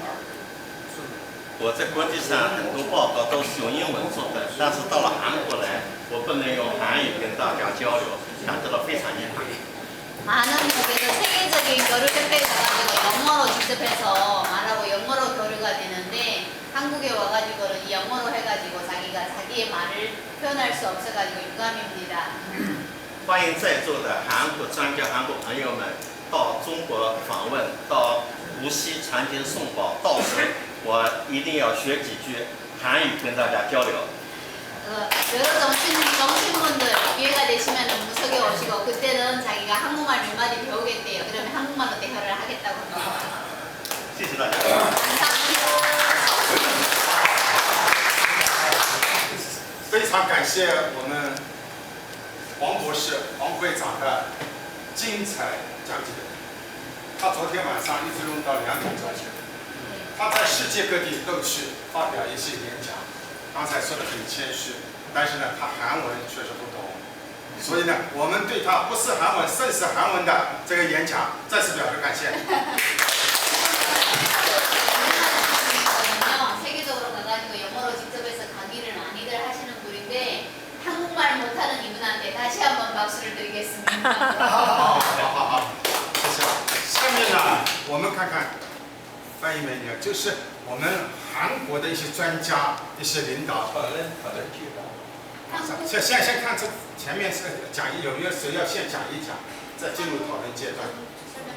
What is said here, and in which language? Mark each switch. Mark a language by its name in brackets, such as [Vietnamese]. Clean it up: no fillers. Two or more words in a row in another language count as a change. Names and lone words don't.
[Chinese] 我在国际上很多报告都是用英文做的，但是到了韩国来，我不能用韩语跟大家交流，感到了非常遗憾。 [Korean] 많은 국에서 세계 세계적인 교류 협회에 가가지고 영어로 직접 해서 말하고 영어로 교류가 되는데 한국에 와가지고는 이 영어로 해가지고 자기가 자기의 말을 표현할 수 없어가지고 유감입니다. [Chinese] 欢迎在座的韩国专家、韩国朋友们到中国访问，到无锡传经送宝，到时我一定要学几句韩语跟大家交流。 [Korean] 여러 정신분들 기회가 되시면 무석에 오시고 그때는 자기가 한국말 몇 마디 배우겠대요. 그러면 한국말로 대화를 하겠다고 합니다. [Chinese] 谢谢大家。 [Korean] 감사합니다. [Chinese] 非常感谢我们王博士、王会长的精彩讲解。他昨天晚上一直用到2点钟，他在世界各地都去发表一些演讲。刚才说的很谦虚，但是呢，他韩文确实不懂，所以呢，我们对他不是韩文胜似韩文的这个演讲再次表示感谢。 [Korean] 세계적으로 가가지고 영어로 직접 해서 강의를 많이들 하시는 분인데 한국말 못하는 이분한테 다시 한번 박수를 드리겠습니다. [Chinese] 好，谢谢。下面呢，我们看看翻译美女，就是我们韩国的一些专家、一些领导。好的。先看这前面是讲义，有没有谁要先讲一讲，再进入讨论阶段？